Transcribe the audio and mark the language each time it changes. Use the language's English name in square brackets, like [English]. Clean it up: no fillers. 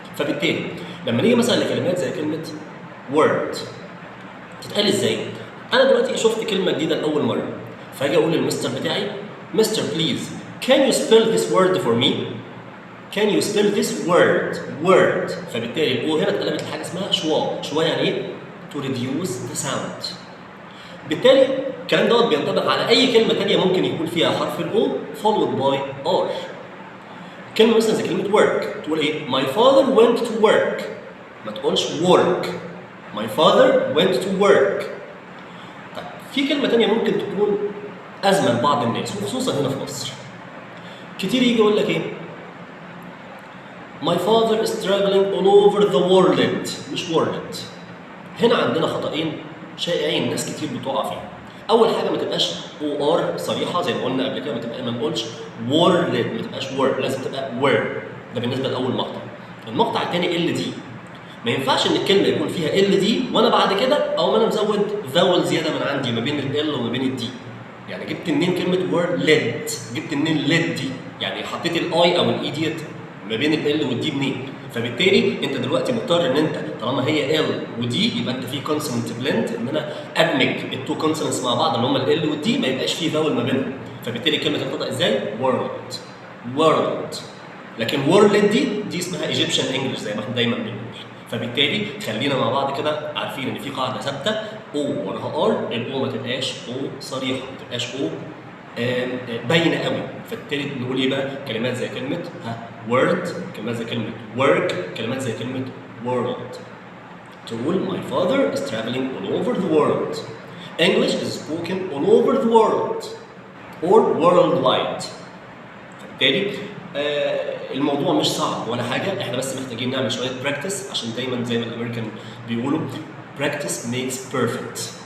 [Arabic] فبالتالي لما نيجي مثلا لكلمات زي كلمه word تتقال ازاي؟ انا دلوقتي شفت كلمه جديده لاول مره، فاجي اقول للمستر بتاعي مستر بليز [English] can you spell this word for me؟ can you spell this word؟ [Arabic] فبالتالي الاو هنا اتقلبت لحاجه اسمها شوا. شوا يعني ايه؟ [English] to reduce the sound. [Arabic] بالتالي الكلام دوت بينطبق على اي كلمه ثانيه ممكن يكون فيها حرف الاو [English] followed by r. [Arabic] كلمه مثلا زي كلمه work تقول ايه؟ [English] my father went to work. [Arabic] ما تقولش work. [English] my father went to work. [Arabic] طيب في كلمه ثانيه ممكن تكون ازمه لبعض الناس وخصوصا هنا في مصر. كتير يجي يقول لك ايه؟ [English] my father is traveling all over the world. [Arabic] مش world. هنا عندنا خطأين شائعين ناس كتير بتقع فيهم. أول حاجة ما تبقاش او ار صريحة زي ما قلنا قبل كده، ما نقولش وورد، ما تبقاش وورد، لازم تبقى وير. ده بالنسبة لأول مقطع. المقطع الثاني ال دي. ما ينفعش إن الكلمة يكون فيها ال دي وأنا بعد كده أو أنا مزود فاول زيادة من عندي ما بين ال وما بين الدي. يعني جبت منين كلمة وورد ليد؟ جبت منين ليد دي؟ يعني حطيت الاي أو الاي ديت ما بين ال والدي منين؟ فبالتالي انت دلوقتي مضطر ان انت طالما هي ال ودي يبقى انت في كونسوننت بلند، ان انا ادمج التو كونسوننتس مع بعض اللي هم ال والدي، ما يبقاش في فاول ما بينهم. فبالتالي الكلمه تنطق ازاي؟ وورلد. لكن وورلد دي اسمها ايجيبشن انجلش زي ما احنا دايما بنقول. فبالتالي خلينا مع بعض كده عارفين ان في قاعده ثابته او وراها ار، الاو ما تبقاش او صريحه، ما تبقاش او باينه قوي. فبالتالي نقول ايه بقى؟ كلمات زي كلمه word، كلمات زي كلمه work، كلمات زي كلمه world. تقول [English] my father is traveling all over the world. English is spoken all over the world or worldwide. [Arabic] فبالتالي الموضوع مش صعب ولا حاجه، احنا بس محتاجين نعمل شويه براكتس، عشان دايما زي ما الامريكان بيقولوا [English] practice makes perfect.